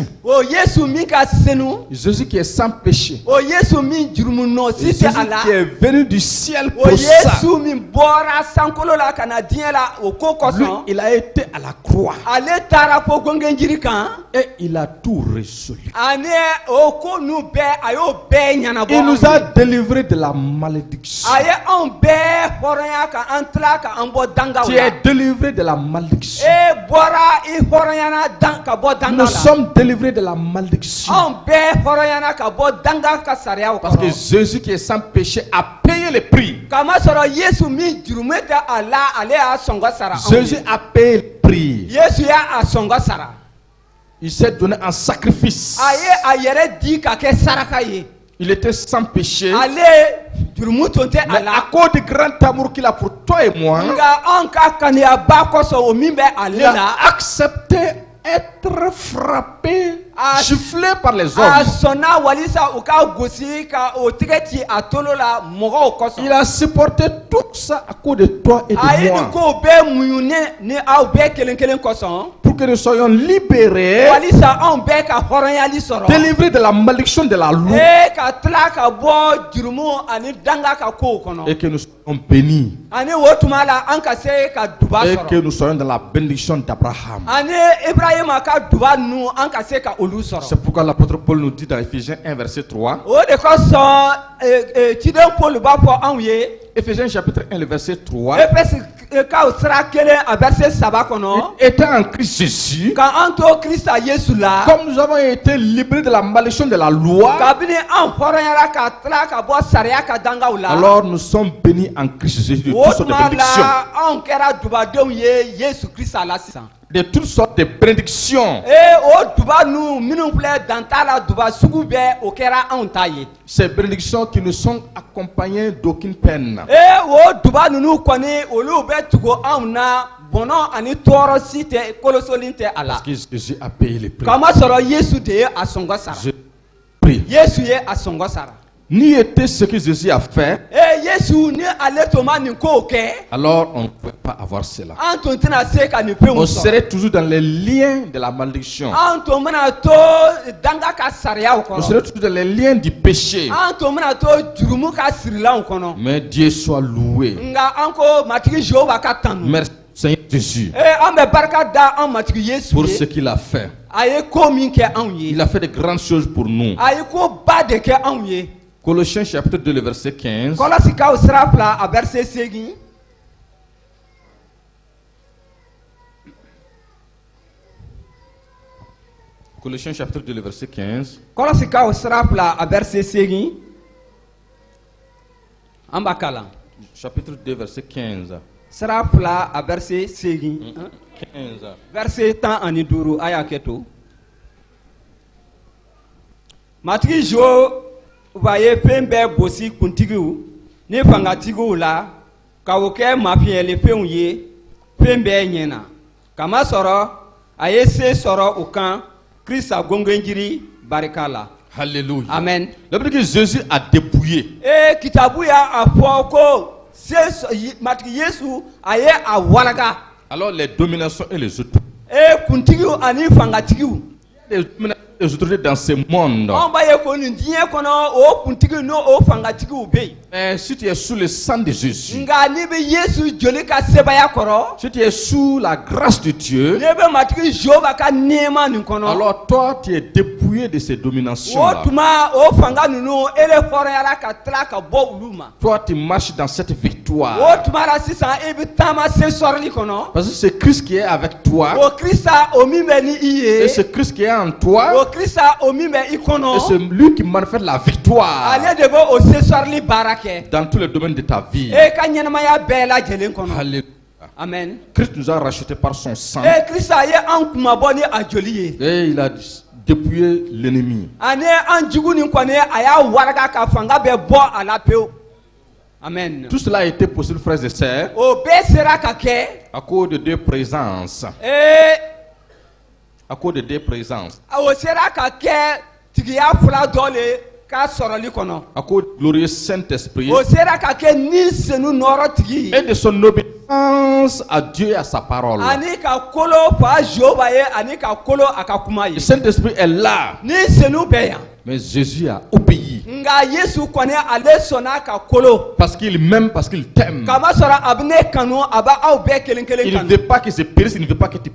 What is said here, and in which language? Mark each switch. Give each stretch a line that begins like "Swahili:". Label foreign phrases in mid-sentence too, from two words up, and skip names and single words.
Bambara: O Yesu min ka senu.
French: Jésus qui est sans péché,
Bambara: O Yesu min jurumu nɔ si
French: Jésus
Bambara: tɛ a la.
French: qui est venu du ciel
Bambara: O
French: pour ça.
Bambara: Yesu min bɔra sankolo la ka na diɲɛ la o ko
French: Lui,
Bambara: kosɔn.
French: il a été à la croix
Bambara: Ale taara fo gɔngɔnjiri kan.
French: et il a tout résolu.
Bambara: Ani o ko nu bɛɛ a y'o bɛɛ ɲɛnabɔ.
French: Il nous a délivrés de la malédiction.
Bambara: A ye anw bɛɛ hɔrɔnya ka an tila ka an bɔ dangaw
French: Tu
Bambara: la.
French: es délivré de la malédiction.
Bambara: Bɔra i hɔrɔnyana ka bɔ danga
French: Nous
Bambara: la.
French: sommes délivrés de la malédiction.
Bambara: Anw bɛɛ hɔrɔnyana ka bɔ danga ka sariyaw
French: Parce que
Bambara: kɔrɔ.
French: Jésus qui est sans péché a payé le prix.
Bambara: Kamasɔrɔ Yesu min jurumu tɛ a la ale y'a sɔngɔ sara anw
French: Jésus
Bambara: ye.
French: a payé le prix.
Bambara: Yesu y'a sɔngɔ sara.
French: Il s'est donné en sacrifice.
Bambara: A ye a yɛrɛ di ka kɛ saraka ye.
French: Il était sans péché.
Bambara: Ale jurumu tun tɛ
French: Mais
Bambara: a la.
French: à cause du grand amour qu'il a pour toi et moi,
Bambara: Nka anw ka kaniyaba kosɔn o min bɛ ale
French: il a
Bambara: la.
French: accepté être frappé, Ah. giflé par les
Bambara: A
French: hommes.
Bambara: sɔnna walisa u ka gosi ka o tɛgɛ ci a tolo la mɔgɔw kosɔn.
French: Il a supporté tout ça à cause de toi et
Bambara: A ye
French: de
Bambara: nin
French: moi.
Bambara: kow bɛɛ muɲu ni aw bɛɛ kelen kelen kosɔn.
French: Pour que nous soyons libérés,
Bambara: Walisa anw bɛɛ ka hɔrɔnyali sɔrɔ.
French: délivrés de la malédiction de la loi
Bambara: Ka tila ka bɔ jurumu ani danga ka kow kɔnɔ.
French: et que nous soyons bénis.
Bambara: Ani o tuma la an ka se ka duba
French: Et que
Bambara: sɔrɔ.
French: nous soyons dans la bénédiction d'Abraham.
Bambara: Ani Ibrahima ka duba ninnu an ka se ka olu sɔrɔ.
French: C'est pourquoi l'apôtre Paul nous dit dans Éphésiens 1, verset 3.
Bambara: O de kosɔn ciden Paul b'a fɔ anw ye.
French: Éphésiens chapitre 1, le verset 3.
Bambara: Efɛsi kaw sira kelen a verset 3 kɔnɔ.
French: Étant en Christ Jésus,
Bambara: Ka an to Krista Yesu la.
French: comme nous avons été libérés de la malédiction de la loi,
Bambara: Kabini an hɔrɔnyara ka tila ka bɔ sariya ka dangaw la.
French: alors nous sommes bénis en Christ Jésus de
Bambara: O
French: toutes sortes de
Bambara: tuma
French: bénédictions.
Bambara: la anw kɛra dubadenw ye Yesu Krista la sisan.
French: De toutes sortes de bénédictions.
Bambara: O duba nu minnu filɛ dan t'a la duba sugu bɛɛ o kɛra anw ta ye.
French: Ces bénédictions qui ne sont accompagnées d'aucune peine.
Bambara: O duba ninnu kɔni olu bɛ tugu anw na bɔnɔ ani tɔɔrɔ si tɛ kolosolen tɛ a la.
French: Parce que Jésus a payé le prix.
Bambara: Kamasɔrɔ Yesu de ye a sɔngɔ sara.
French: Jésus a pris.
Bambara: Yesu ye a sɔngɔ sara.
French: N'y était ce que Jésus a fait,
Bambara: Yesu ni ale toma ni ko kɛ.
French: alors on ne peut pas avoir cela.
Bambara: An tun tɛna se ka nin fɛnw
French: On
Bambara: sɔrɔ.
French: serait toujours dans les liens de la malédiction.
Bambara: An tun bɛna to danga ka sariyaw
French: On
Bambara: kɔnɔ.
French: serait toujours dans les liens du péché.
Bambara: An tun bɛna to jurumu ka sirilanw kɔnɔ.
French: Mais Dieu soit loué.
Bambara: Nka an ko matigi Jehova ka tanu.
French: Merci Seigneur Jésus
Bambara: An bɛ barika da an matigi Yesu
French: pour ce
Bambara: ye.
French: qu'il a fait.
Bambara: A ye ko min kɛ anw ye.
French: Il a fait de grandes choses pour nous.
Bambara: A ye ko ba de kɛ anw ye.
French: Colossiens chapitre 2, le verset 15.
Bambara: Kɔlɔsikaw sira 2 a verset 8.
French: Colossiens chapitre 2, le verset 15.
Bambara: Kɔlɔsikaw sira 2 a verset 8. An b'a kalan.
French: Chapitre 2, verset 15.
Bambara: Sira 2 a verset 8.
French: 15.
Bambara: Verset 15 a y'a kɛ to. Matigi Jehova ye fɛn bɛɛ gosi kuntigiw ni fangatigiw la ka o kɛ mafiyɛlifɛnw ye fɛn bɛɛ ɲɛna. Kamasɔrɔ a ye se sɔrɔ u kan Krista gongenjiri barika la. Alléluia. Amen.
French: La Bible dit que Jésus a dépouillé.
Bambara: Kitabu y'a fɔ ko matigi Yesu a ye a walaga.
French: Alors les dominations et les autorités.
Bambara: Kuntigiw ani fangatigiw.
French: Les autorités dans ce monde.
Bambara: Anw b'a ye ko nin diɲɛ kɔnɔ o kuntigi n'o fangatigiw bɛ yen.
French: Mais si tu es sous le sang de Jésus,
Bambara: Nka n'i bɛ Yesu joli ka sebaya kɔrɔ,
French: si tu es sous la grâce de Dieu,
Bambara: n'i bɛ matigi Jehova ka nɛɛma nin kɔnɔ,
French: alors toi tu es dépouillé de ces dominations.
Bambara: o tuma o fanga ninnu e de hɔrɔnyara ka tila ka bɔ olu ma.
French: Toi tu marches dans cette
Bambara: O
French: victoire.
Bambara: tuma la sisan e bɛ taama se sɔrɔli kɔnɔ.
French: Parce que c'est Christ qui est avec toi.
Bambara: O Krista o min bɛ ni i ye.
French: Et c'est Christ qui est en toi.
Bambara: O Krista o min bɛ i
French: Et
Bambara: kɔnɔ.
French: c'est lui qui manifeste la victoire
Bambara: Ale de bɛ o se sɔrɔli baara kɛ.
French: dans tous les domaines de ta vie.
Bambara: E ka ɲɛnamaya bɛɛ lajɛlen kɔnɔ. Alléluia. Amen.
French: Christ nous a rachetés par son sang.
Bambara: Krista ye an kumabɔ ni a joli ye.
French: Et il a dépouillé l'ennemi.
Bambara: Ani an jugu nin kɔni a y'a waraga ka fanga bɛɛ bɔ a la pewu. Amen.
French: Tout cela a été possible, frères et sœurs,
Bambara: O bɛɛ sera ka kɛ.
French: à cause de deux présences. À cause de deux présences.
Bambara: O sera ka kɛ tigiya fila dɔ le ka sɔrɔli kɔnɔ.
French: À cause du glorieux Saint-Esprit
Bambara: O sera ka kɛ ni senu nɔrɔ tigi.
French: et de son obéissance à Dieu et à sa parole.
Bambara: Ani ka kolo fa Jehova ye ani ka kolo a ka kuma
French: Le
Bambara: ye.
French: Saint-Esprit est là,
Bambara: Ni senu bɛ yan.
French: mais Jésus a obéi.
Bambara: Nka Yesu kɔni ale sɔnna ka kolo.
French: Parce qu'il m'aime, parce qu'il t'aime.
Bambara: Kamasɔrɔ a bɛ ne kanu a bɛ aw bɛɛ kelen kelen
French: Il ne
Bambara: kanu.
French: veut pas que se périsse, il ne veut pas que tu